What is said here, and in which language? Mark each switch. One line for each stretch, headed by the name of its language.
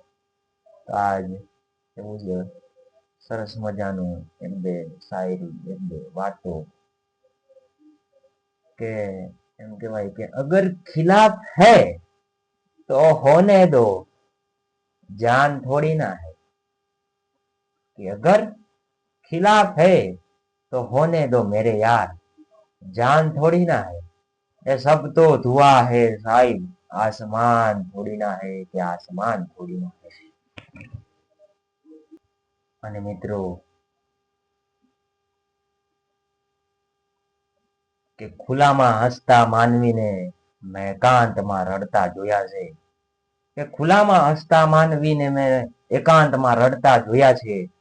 Gujarati: તો આજ એવું જ સરસ મજાનું એક બે શાયરી, એક બે વાતો કે એમ કહેવાય કે
Hindi: અગર ખિલાફ હૈ તો હોને દો, જાન થોડી ના है. कि अगर खिलाफ है तो होने दो मेरे यार, जान थोड़ी ना है. ये सब तो धुआं है साहिब, आसमान थोड़ी ना है कि आसमान थोड़ी ना है.
Gujarati: અને મિત્રો કે ખુલ્લામાં હસતા માનવીને મેં એકાંતમાં રડતા જોયા છે. કે ખુલ્લામાં હસતા માનવીને મેં એકાંતમાં રડતા જોયા છે.